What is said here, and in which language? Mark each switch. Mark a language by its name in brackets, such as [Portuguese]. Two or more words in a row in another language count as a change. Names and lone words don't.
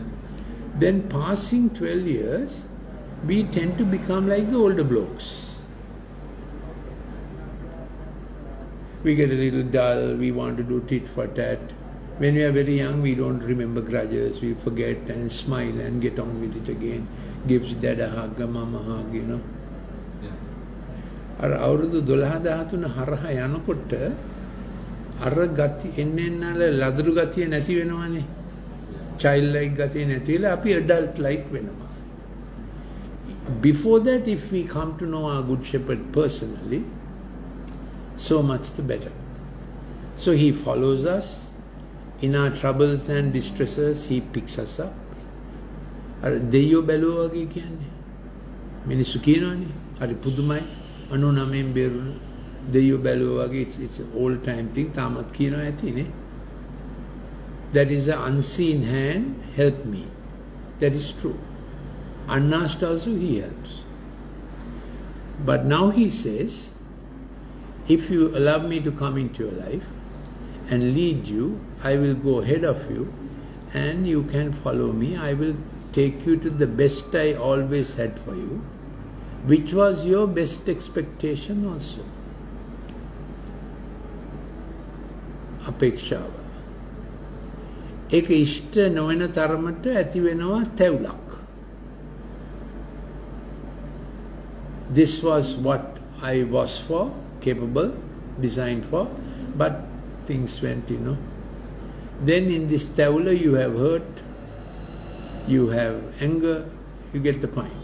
[English] Then passing 12 years, we tend to become like the older blokes. We get a little dull, we want to do tit for tat. When we are very young, we don't remember grudges, we forget and smile and get on with it again. Gives dad a hug, a mama hug, Yeah. [Sinhala] අර අවුරුදු 12-13 හරහා යනකොට අර ගති එන්නෙන්නල ලදරු ගතිය නැති වෙනවනේ. [English] Child like [Sinhala] ගතිය නැති වෙලා අපි [English] adult like [Sinhala] වෙනවා. [English] Before that, if we come to know our Good Shepherd personally, so much the better. So he follows us in our troubles and distresses. He picks us up. [Sinhala] අර දෙයියෝ බැලුවා වගේ කියන්නේ. මිනිස්සු කියනවනේ හරි පුදුමයි 99න් බේරුණ දෙයියෝ බැලුවා වගේ [English] it's an old time thing [Sinhala] තාමත් කියනවා ඇතිනේ. [English] That is the unseen hand help me. That is true. Unasked also he helps. But now he says, if you allow me to come into your life and lead you, I will go ahead of you and you can follow me. I will take you to the best I always had for you, which was your best expectation also. [Sinhala] අපේක්ෂාව. ඒක ඉෂ්ට නොවන තරමට ඇති වෙනවා තැවුලක්. [English] This was what I was for, capable, designed for, but things went, Then in this tawla you have hurt, you have anger, you get the point.